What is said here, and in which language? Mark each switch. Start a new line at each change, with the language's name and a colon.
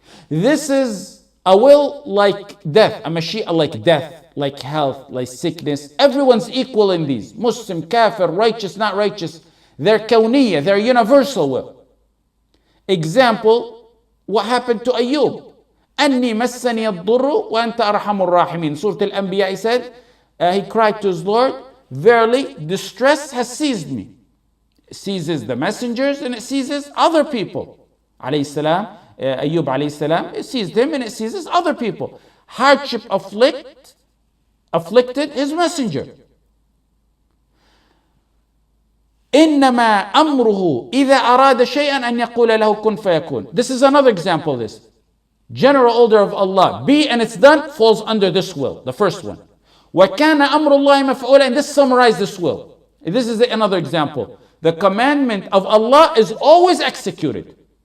English: This is a will like death, a Mashee'ah like death, like health, like sickness. Everyone's equal in these. Muslim, kafir, righteous, not righteous. They're Kawniyyah, they're universal will. Example, what happened to Ayub?
Arabic: أني مسني الضر وأنت أرحم الراحمين.
English: Surah Al-Anbiya, he said, he cried to his Lord, verily distress has seized me. It seizes the messengers and it seizes other people. Alayhi salam, Ayub alayhi salam, it seized him and it seizes other people. Hardship afflicted his messenger.
Arabic: إنما أمره إذا أراد شيئا أن يقول له كن فيكون.
English: This is another example of this. General order of Allah, be and it's done, falls under this will, the first one.
Arabic: وَكَانَ أَمْرُ اللَّهِ مَفْعُولًا.
English: And this summarizes this will. This is another example. The commandment of Allah is always executed.